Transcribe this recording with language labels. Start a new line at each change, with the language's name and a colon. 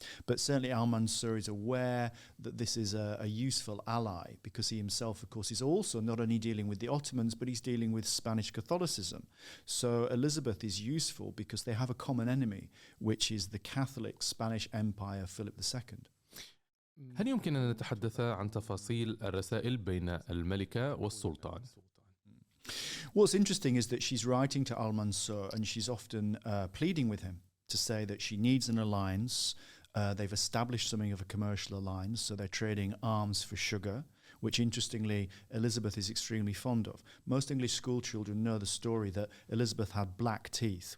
English: But certainly Al-Mansour is aware that this is a useful ally, because he himself, of course, is also not only dealing with the Ottomans, but he's dealing with Spanish Catholicism. So Elizabeth is useful because they have a common enemy, which is the Catholic Spanish Empire, Philip II.
Arabic: هل يمكن أن نتحدث عن تفاصيل الرسائل بين الملكة والسلطان؟
English: What's interesting is that she's writing to Al-Mansour, and she's often pleading with him to say that she needs an alliance. They've established something of a commercial alliance, so they're trading arms for sugar, which interestingly Elizabeth is extremely fond of. Most English school children know the story that Elizabeth had black teeth.